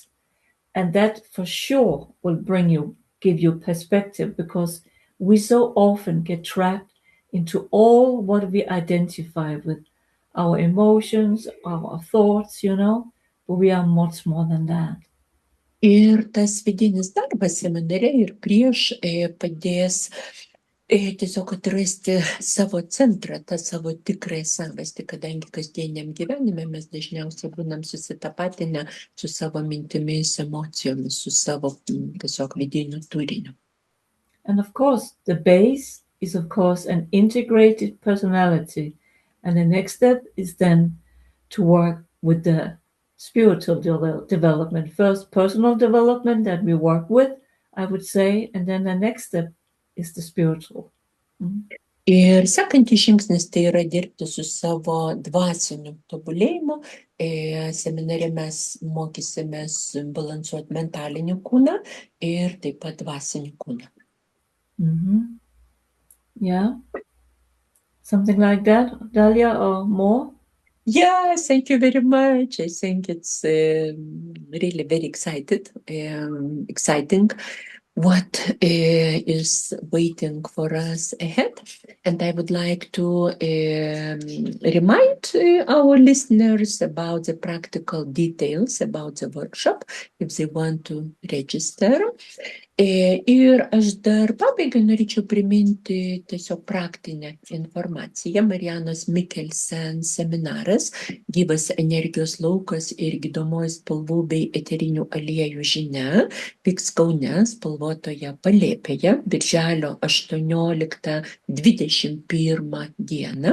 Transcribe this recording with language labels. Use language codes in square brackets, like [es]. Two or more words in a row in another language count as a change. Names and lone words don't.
[en] And that for sure will give you perspective, because we so often get trapped into all what we identify with, our emotions, our thoughts, but we are much more than that. [lt] Ir tas vidinis darbas seminare ir prieš padės tiesiog atrasti savo centrą, tą savo tikrąją savastį, kadangi kasdieniam gyvenime mes dažniausiai būnam susitapatinę su savo mintimis, emocijomis, su savo tiesiog vidiniu turiniu. [en] And of course, the base is of course an integrated personality. And the next step is then to work with the spiritual development. First, personal development that we work with, I would say, and then the next step is the spiritual. [lt] Ir sekantis žingsnis tai yra dirbti su savo dvasiniu tobulėjimu. Seminare mes mokysimės balansuoti mentalinį kūną ir taip pat dvasinį kūną. [en] Yeah. Something like that, Dalia, or more? Yeah, thank you very much. I think it's really very exciting. what is waiting for us ahead. And I would like to remind our listeners about the practical details about the workshop if they want to register. [lt] Ir aš dar pabaigai norėčiau priminti tiesiog praktinę informaciją. Marianos Mikkelsen seminaras Gyvas energijos laukas ir gydomoji spalvų bei eterinių aliejų žinia vyks Kaune spalvotoje palėpėje birželio 18-21 dieną.